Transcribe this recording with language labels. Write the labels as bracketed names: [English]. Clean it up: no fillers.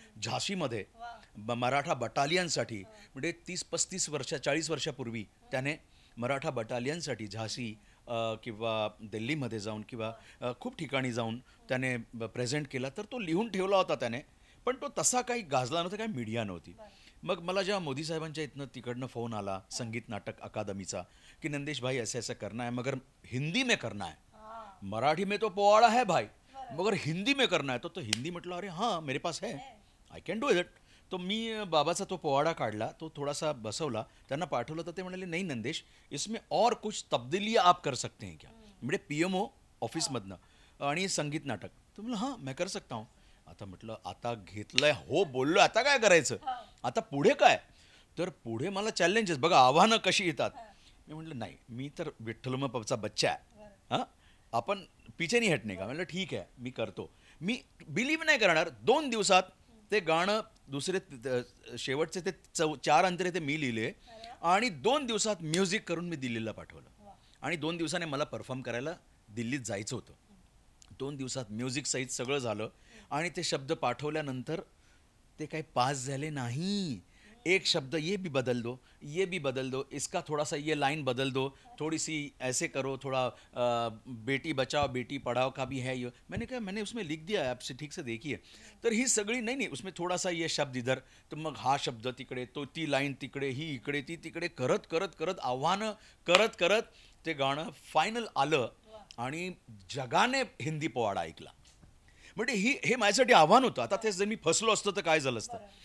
[Marathi] झाशीमध्ये मराठा बटालियनसाठी म्हणजे 30-35 वर्ष 40 वर्षापूर्वी त्याने मराठा बटालियनसाठी झाशी किंवा दिल्लीमध्ये जाऊन किंवा खूप ठिकाणी जाऊन त्याने प्रेझेंट केला. तर तो लिहून ठेवला होता त्याने, पण तो तसा काही गाजला नव्हता, काही मीडिया नव्हती. मग मला जेव्हा मोदी साहेबांच्या इथनं तिकडनं फोन आला संगीत नाटक अकादमीचा की [Hindi] नंदेश भाई ऐसे ऐसा करना है [Marathi] मगर हिंदी में करना है, मराठी में तो पोवाड़ा है भाई मगर हिंदी में करना है. तो हिंदी म्हटलं [Hindi] अरे हां मेरे पास है, [English] I can do it. [Marathi] तो मी बाबाचा तो पोवाडा काढला, तो थोडासा बसवला, त्यांना पाठवलं. तर ते म्हणाले नाही नंदेश [Hindi] इसमें और कुछ तब्दीली आप कर सकते हैं क्या, [Marathi] म्हणजे PMO ऑफिसमधनं आणि संगीत नाटक. [Hindi] तर म्हणलं हां मैं कर सकता हूँ. [Marathi] आता म्हटलं आता घेतलंय हो बोललो, आता काय करायचं, आता पुढे काय. तर पुढे मला चॅलेंजेस बघा, आव्हानं कशी येतात. मी म्हटलं नाही मी तर विठ्ठलमचा बच्चा आहे हां, आपण [Hindi] पीछे नाही हटणे का. [Marathi] म्हटलं ठीक आहे मी करतो. मी बिलीव्ह नाही करणार 2 दिवसात ते गाणं दुसरे शेवटचे ते 4 अंतरे ते मी लिहिले आणि 2 दिवसात म्युझिक करून मी दिल्लीला पाठवलं. आणि 2 दिवसाने मला परफॉर्म करायला दिल्लीत जायचं होतं. 2 दिवसात म्युझिक सहित सगळं झालं आणि ते शब्द पाठवल्यानंतर ते काही पास झाले नाही. [Hindi] एक शब्द ये भी बदल दो, ये भी बदल दो, इसका थोड़ा सा ये लाइन बदल दो, थोड़ी सी ऐसे करो, थोड़ा बेटी बचाओ बेटी पढ़ाओ का भी है ये. मैंने कहा मैंने उसमें लिख दिया है, आपसे ठीक से देखिए. [Marathi] तर ही सगळी नाही नाही [Hindi] उसमें थोड़ा सा ये शब्द इधर, [Marathi] तर मग हा शब्द तिकडे, तो ती लाईन तिकडे, ही इकडे ती तिकडे, करत करत करत आव्हानं करत करत ते गाणं फायनल आलं आणि जगाने हिंदी पोवाडा ऐकला. म्हणजे हे माझ्यासाठी आव्हान होतं. आता ते जर मी फसलो असतो तर काय झालं असतं.